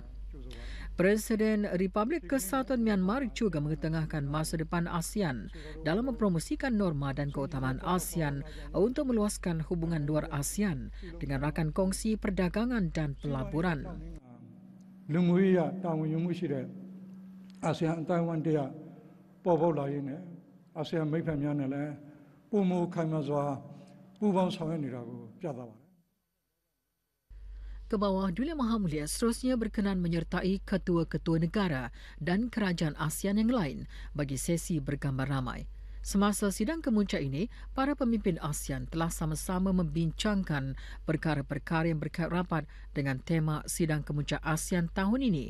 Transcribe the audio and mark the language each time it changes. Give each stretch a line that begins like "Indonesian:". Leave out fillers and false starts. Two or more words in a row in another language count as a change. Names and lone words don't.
Malay: Presiden Republik Kesatuan Myanmar juga mengetengahkan masa depan ASEAN dalam mempromosikan norma dan keutamaan ASEAN untuk meluaskan hubungan luar ASEAN dengan rakan kongsi perdagangan dan pelaburan.
Burmese: ASEAN Taiwan dia ပေါ်ပေါက်လာရင်းနဲ့ ASEAN မိတ်ဖက်များနဲ့လည်းပုံမခိုင်မာစွာပူးပေါင်းဆောင်ရွက်နေတာကိုပြသပါတယ်.
Malay: Ke bawah Duli Yang Maha Mulia seterusnya berkenan menyertai ketua-ketua negara dan kerajaan ASEAN yang lain bagi sesi bergambar ramai. Semasa sidang kemuncak ini, para pemimpin ASEAN telah sama-sama membincangkan perkara-perkara yang berkait rapat dengan tema sidang kemuncak ASEAN tahun ini.